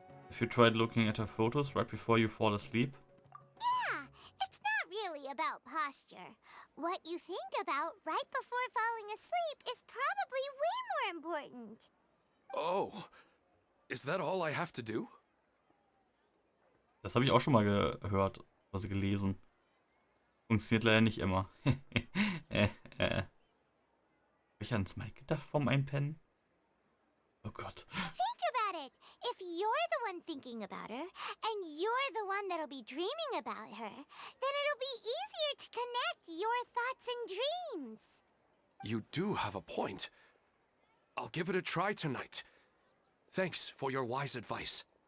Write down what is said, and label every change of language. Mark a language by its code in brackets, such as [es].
[en] Have you tried looking at her photos right before you fall asleep? Yeah, it's not really about posture. What you think about right before falling asleep is probably way more important. Oh, is that all I have to do? [de] Das habe ich auch schon mal gehört, also gelesen. Funktioniert leider nicht immer. Hab ich ans Mike gedacht vorm Einpennen? Oh Gott. [en] Think about it. If you're the one thinking about her, and you're the one that'll be dreaming about her, then it'll be easier to connect your thoughts and dreams. You do have a point. I'll give it a try tonight. Thanks for your wise advice.